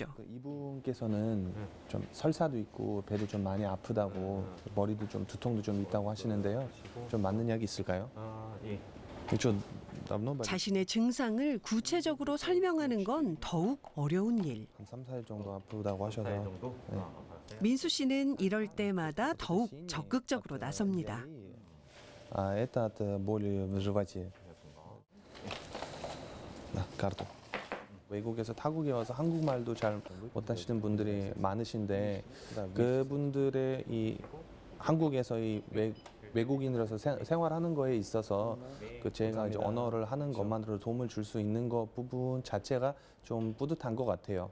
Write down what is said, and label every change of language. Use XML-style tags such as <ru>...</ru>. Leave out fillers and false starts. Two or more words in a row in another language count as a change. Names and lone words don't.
<ko>이분께서는 좀 설사도 있고 배도 좀 많이 아프다고 머리도 좀 두통도 좀 있다고 하시는데요. 좀 맞는 약이 있을까요? 자신의 증상을 구체적으로 설명하는 건 더욱 어려운 일. 한 3, 4일 정도 아프다고 하셔서. 네. 민수 씨는 이럴 때마다 더욱 적극적으로 나섭니다.</ko> <ru>Это от боли в животе.</ru> <ko>카르토. 외국에서 타국에 와서 한국말도 잘 못하시는 분들이 많으신데 그분들의 이 한국에서 이 외국인으로서 생활하는 거에 있어서 그 제가 이제 언어를 하는 것만으로 도움을 줄 수 있는 것 부분 자체가 좀 뿌듯한 것 같아요.</ko>